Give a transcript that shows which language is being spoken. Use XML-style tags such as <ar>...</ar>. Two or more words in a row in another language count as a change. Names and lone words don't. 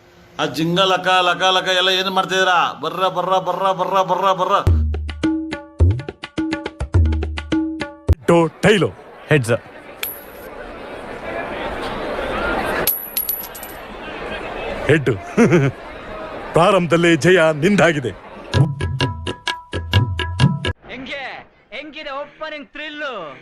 <kn>ಆ ಜಿಂಗ ಲಕ ಲಕ ಲಕ ಎಲ್ಲ ಏನು ಮಾಡ್ತಿದ್ದೀರಾ? ಬರ್ರ ಬರ್ರ ಬರ್ರ ಬರ್ರ ಬರ್ರ ಬರ್ರ.</kn> <en>tails heads. ಹೆಡ್.</en> <kn>ಪ್ರಾರಂಭದಲ್ಲೇ ಜಯ ನಿಂದಾಗಿದೆ. ಹೆಂಗಿದೆ</kn> <en>opening thrill?</en>